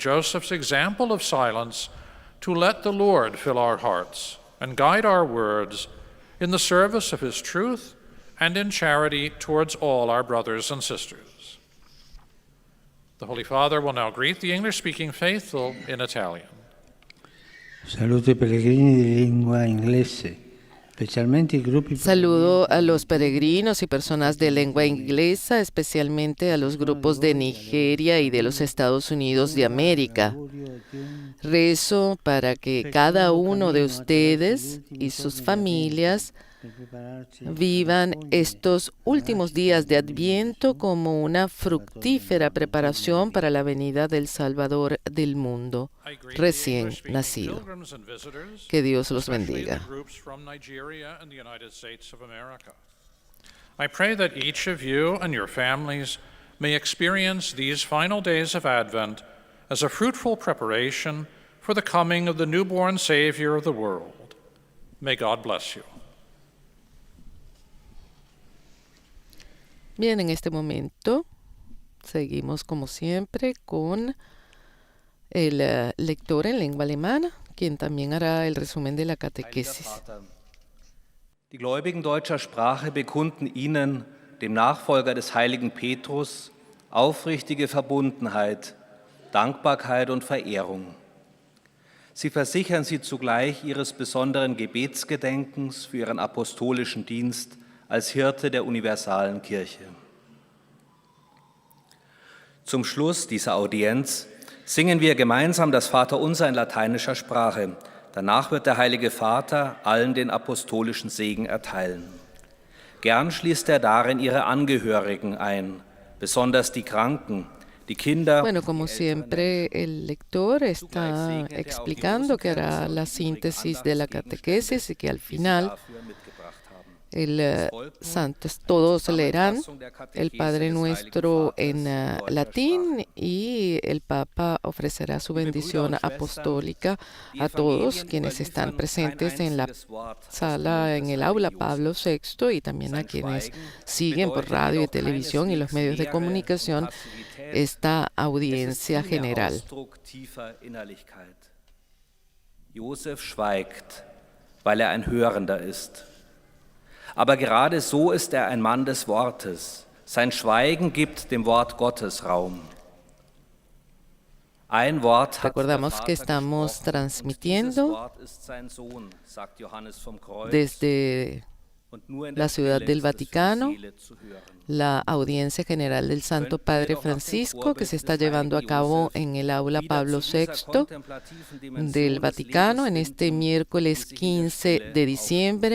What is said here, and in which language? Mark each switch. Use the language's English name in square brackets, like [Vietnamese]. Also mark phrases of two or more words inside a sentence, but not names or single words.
[English] Joseph's example of silence to let the Lord fill our hearts and guide our words in the service of His truth and in charity towards all our brothers and sisters. The Holy Father will now greet the English-speaking faithful in Italian. [Italian] Saluto ai pellegrini di lingua inglese. [Spanish] Saludo a los peregrinos y personas de lengua inglesa, especialmente a los grupos de Nigeria y de los Estados Unidos de América. Rezo para que cada uno de ustedes y sus familias vivan estos últimos días de Adviento como una fructífera preparación para la venida del Salvador del mundo recién nacido. Que Dios los bendiga. [English] I pray that each of you and your families may experience these final days of Advent as a fruitful preparation for the coming of the newborn Savior of the world. May God bless you. [Spanish] Bien, en este momento seguimos como siempre con el lector en lengua alemana, quien también hará el resumen de la catequesis. [German] Die Gläubigen deutscher Sprache bekunden Ihnen, dem Nachfolger des heiligen Petrus, aufrichtige Verbundenheit, Dankbarkeit und Verehrung. Sie versichern Sie zugleich Ihres besonderen Gebetsgedenkens für Ihren apostolischen Dienst als Hirte der universalen Kirche. Zum Schluss dieser Audienz singen wir gemeinsam das Vaterunser in lateinischer Sprache. Danach wird der Heilige Vater allen den apostolischen Segen erteilen. Gern schließt er darin ihre Angehörigen ein, besonders die Kranken, die Kinder. [Spanish] Bueno, como siempre, el lector está explicando que hará la síntesis de la catequesis y que al final todos leerán el Padre Nuestro en latín y el Papa ofrecerá su bendición apostólica a todos quienes están presentes en la sala, en el aula Pablo VI y también a quienes siguen por radio y televisión y los medios de comunicación esta audiencia general. [German] Josef schweigt, weil ein Hörender ist. Aber gerade so ist ein Mann des Wortes. Sein Schweigen gibt dem Wort Gottes Raum. Ein Wort hat [Spanish] Recordamos que estamos transmitiendo desde la Ciudad del Vaticano la audiencia general del Santo Padre Francisco que se está llevando a cabo en el aula Pablo VI del Vaticano en este miércoles 15 de diciembre.